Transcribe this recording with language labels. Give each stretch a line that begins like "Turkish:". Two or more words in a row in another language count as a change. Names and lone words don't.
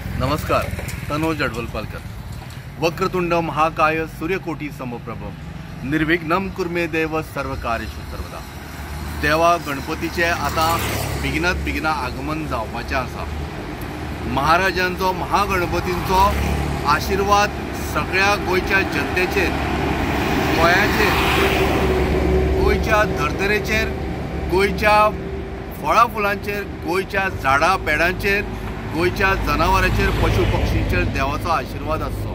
Konkani: नमस्कार. तनोज अडवलपालकर.
Sanskrit: वक्रतुंड महाकाय सूर्यकोटी समप्रभ निर्विघ्नं कुर्मे देव सर्व कार्येषु सर्वदा.
Konkani: देवा गणपतीचे आता बेगिनात आगमन जावपाचें आसा. महाराजांचो महागणपतींचो आशीर्वाद सगळ्या गोंयच्या जनतेचेर, गोंयाचेर, गोंयच्या धर्तरेचेर, गोंयच्या फळां फुलांचेर, गोंयच्या झाडां पेडांचेर, गोंयच्या जनावरांचेर, पशु पक्षींचेर देवाचो आशीर्वाद आसचो.